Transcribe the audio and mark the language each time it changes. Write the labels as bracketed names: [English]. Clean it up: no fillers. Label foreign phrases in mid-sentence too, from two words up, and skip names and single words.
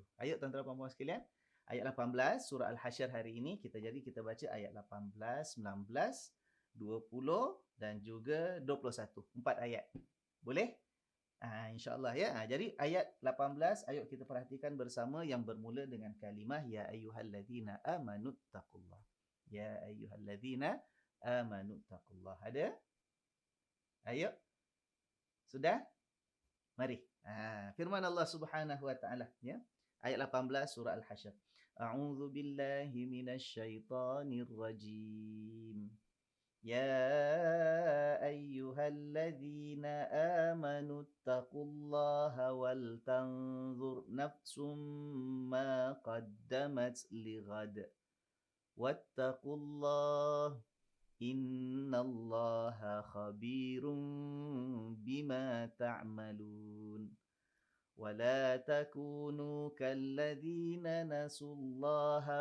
[Malay] Ayat tuan-tuan dan puan-puan sekalian, ayat 18 surah Al-Hasyr hari ini kita baca ayat 18, 19, 20 dan juga 21. 4 ayat. Boleh? InsyaAllah ya. Jadi ayat 18, ayat kita perhatikan bersama yang bermula dengan kalimah [Arabic] يا أيها الذين آمنوا اتقوا الله. يا أيها الذين آمنوا اتقوا الله. [Malay] Ada? Ayo. Sudah? Mari. Firman Allah [Arabic] سبحانه وتعالى [Malay] ya. Ayat 18 surah Al-Hasyr. [Arabic] أعوذ بالله من الشيطان الرجيم. يا أيها الذين آمنوا اتقوا الله ولتنظر نفس ما قدمت لغد واتقوا الله إن الله خبير بما تعملون ولا تكونوا كالذين نسوا الله